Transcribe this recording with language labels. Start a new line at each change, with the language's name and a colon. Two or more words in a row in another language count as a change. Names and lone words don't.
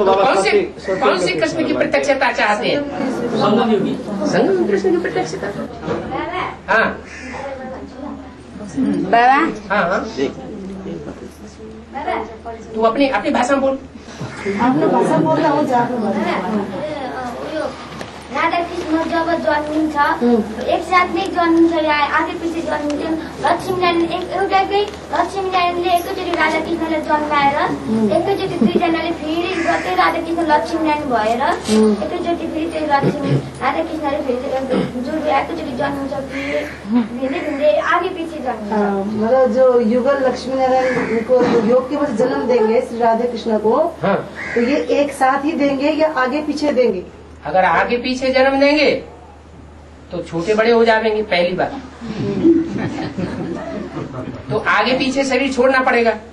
Hindi: कौन से कृष्ण की प्रत्यक्षता चाहते हैं? संगम कृष्ण की प्रत्यक्षता। हाँ बाबा हाँ तू अपनी अपनी भाषा में बोल। आपने भाषा बोल रहा हूँ
Nepali: राधा कृष्ण जब जन्मिन्छ एक साथ नै जन्मिन्छ या आगे पछि जन्मिन्छ। लक्ष्मीनारायणले एकैचोटि राधा कृष्णलाई जन्माएर एकैचोटि दुईजनाले फेरि गर्दै राधा कृष्ण लक्ष्मीनारायण भएर एकैचोटि फेरि त्यो लक्ष्मी राधा कृष्णले फेरि जो एकैचोटि जन्मिन्छ भिन्दै भिन्दै आगे पछि जन्मिन्छ।
Hindi: मतलब जो युगल लक्ष्मी नारायण को योग के बाद जन्म देंगे श्री राधे कृष्ण को, तो ये एक साथ ही देंगे या आगे पीछे देंगे? अगर आगे पीछे जन्म देंगे तो छोटे बड़े हो जाएंगे पहली बार। तो आगे पीछे शरीर छोड़ना पड़ेगा।